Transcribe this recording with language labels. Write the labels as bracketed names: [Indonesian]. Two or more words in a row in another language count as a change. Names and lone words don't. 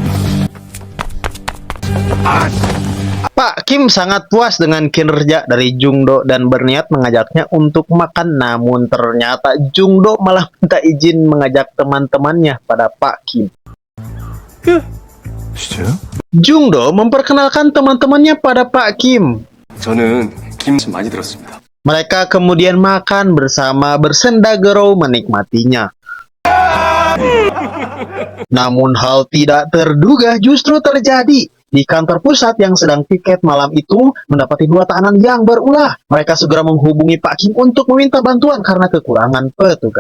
[Indonesian] Pak Kim sangat puas dengan kinerja dari Jungdo dan berniat mengajaknya untuk makan, namun ternyata Jungdo malah minta izin mengajak teman-temannya pada Pak Kim. [Korean] 진짜요? [Indonesian] Jungdo memperkenalkan teman-temannya pada Pak Kim. [Korean] 저는 김 많이 들었습니다. [Indonesian] Mereka kemudian makan bersama bersenda gurau menikmatinya. Namun hal tidak terduga justru terjadi. Di kantor pusat yang sedang piket malam itu mendapati 2 tahanan yang berulah. Mereka segera menghubungi Pak Kim untuk meminta bantuan karena kekurangan petugas.